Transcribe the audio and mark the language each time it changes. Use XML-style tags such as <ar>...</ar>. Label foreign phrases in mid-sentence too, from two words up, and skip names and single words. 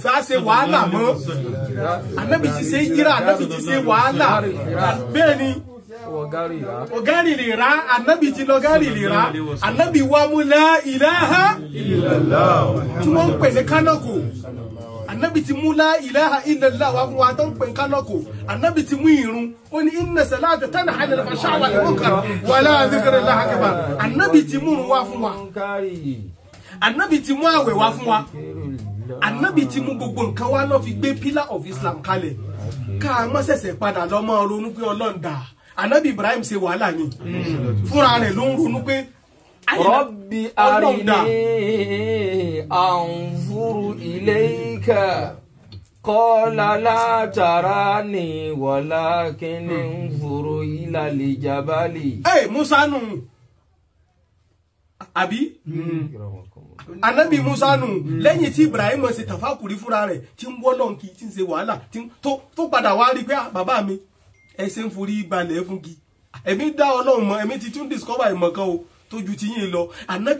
<yo>fẹ́ ṣe wàhálà mọ́ Anabi ti ṣe hijira Anabi ti ṣe wàhálà bẹ́ẹ̀ ni ogari lè ra Anabi ti lọ gari lè ra Anabi wa mú</yo> <ar>لا إله</ar> <yo>illallah tí wọ́n ń pè ní kánàkò Anabi ti mú</yo> <ar>لا إله إلا الله</ar> <yo>wa fún wa tó ń pè ní kánàkò Anabi ti mú ìrun ó ní</yo> <ar>إن الصلاة تنهى عن الفحشاء والمنكر ولذكر الله أكبر</ar> <yo>Anabi ti mú ìrun wá fún wa Anabi ti mú àwẹ̀ wá fún wa Anabi ti mú gbogbo nǹkan wá lọ fi gbé</yo> <en>pillar of Islam</en> <yo>kalẹ̀ ká má ṣẹ̀ṣẹ̀ padà lọ mọ́ ronú pé Ọlọ́run dá Anabi Ibrahim ṣe wàhálà ni fúnra rẹ̀ ló ń ronú pé</yo> <ar>رب أرني أنظر إليك قال لا تراني ولكن انظر إلى الجبل.</ar> <yo>Musa nù àbí Anabi Musa nù lẹ́yìn tí Ibrahim ṣe tàfàkùrí fúnra rẹ̀ tí ń wọ́ lọ́nkì tí ń ṣe wàhálà tó padà wá rí pé bàbá mi ẹsẹ̀ ń forí balẹ̀ fún gi ẹ̀mí dá Ọlọ́run mọ̀ ẹ̀mí ti tún discover ìmọ̀ kan o tójú ti yín lọ Anabi</yo>